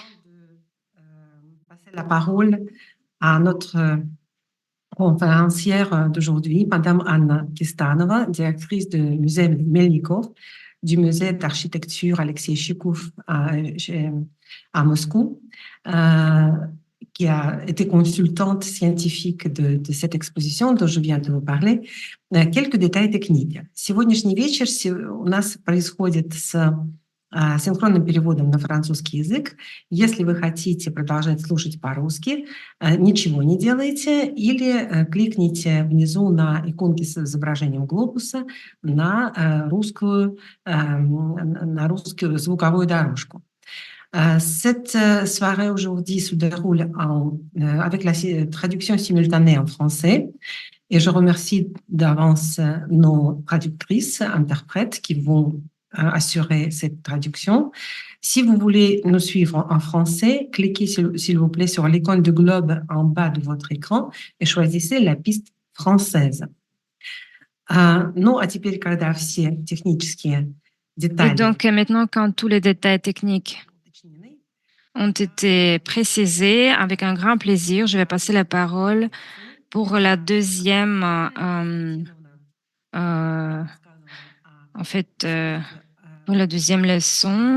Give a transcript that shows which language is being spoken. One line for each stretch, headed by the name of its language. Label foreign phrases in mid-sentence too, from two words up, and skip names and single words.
French: Passer la parole à notre conférencière d'aujourd'hui, Madame Anna Kistanova, directrice du musée Melnikov, du musée d'architecture Alexei Chikov à Moscou, qui a été consultante scientifique de cette exposition dont je viens de vous parler. Quelques détails techniques.
Russian: Сегодняшний вечер у нас происходит с синхронным переводом на французский язык. Если вы хотите продолжать слушать по-русски, ничего не делайте или кликните внизу на иконки с изображением глобуса на русскую звуковую дорожку.
French: Cette soirée aujourd'hui se déroule avec la traduction simultanée en français et je remercie d'avance nos traductrices, interprètes qui vont assurer cette traduction. Si vous voulez nous suivre en français, cliquez s'il vous plaît sur l'icône de globe en bas de votre écran et choisissez la piste française.
Russian: Ну, а теперь, когда все технические детали...
French: Et donc, maintenant, quand tous les détails techniques ont été précisés, avec un grand plaisir, je vais passer la parole pour la deuxième pour la deuxième leçon.